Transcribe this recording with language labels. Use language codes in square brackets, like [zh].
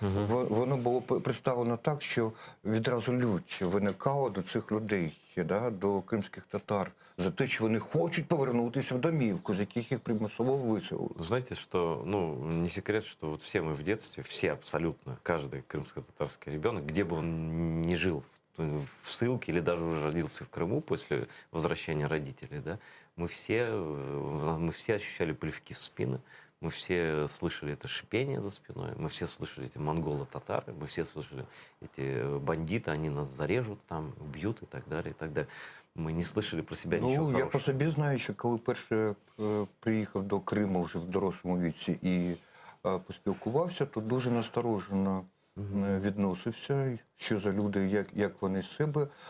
[uk] Воно було представлено так, що відразу лють виникала до цих людей, да? До кримських татар, за те, що вони хочуть повернутися в домівку, з яких їх примусово виселили. [ru] Знаете, что, не секрет, что вот все мы в детстве, все абсолютно, каждый крымско-татарский ребенок, где бы он ни жил, в ссылке или даже уже родился в Крыму после возвращения родителей, да, мы все ощущали плевки в спины, мы все слышали это шипение за спиной, мы все слышали эти монголо-татары, мы все слышали эти бандиты, они нас зарежут, там, убьют и так далее, и так далее. Мы не слышали про себя [uk] нічого хорошого. Я по собі знаю, що коли перше приїхав до Криму вже в дорослому віці і поспілкувався, то дуже насторожено відносився, що за люди, як вони з себе.